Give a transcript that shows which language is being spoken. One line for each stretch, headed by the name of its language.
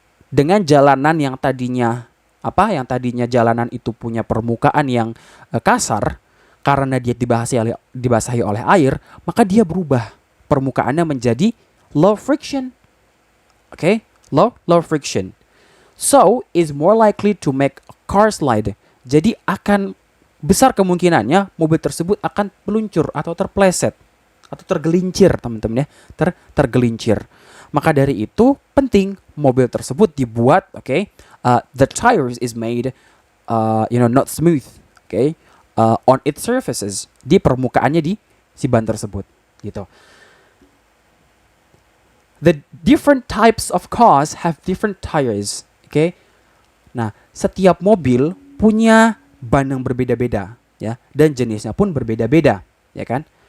Indonesian: Dengan jalanan yang tadinya jalanan itu punya permukaan yang kasar, karena dia dibasahi oleh air, maka dia berubah permukaannya menjadi low friction.
English: Okay? Low friction. So, is more likely to make a car slide.
Indonesian: Jadi akan besar kemungkinannya mobil tersebut akan meluncur atau terpeleset atau tergelincir, teman-teman, ya. Tergelincir. Maka dari itu penting mobil tersebut dibuat, okay,
English: the tires is made not smooth, okay, on its surfaces,
Indonesian: di permukaannya di si ban tersebut, gitu.
English: The different types of cars have different tires. Okay?
Indonesian: Nah, setiap mobil punya ban yang berbeda-beda, ya, dan jenisnya pun berbeda-beda, ya kan?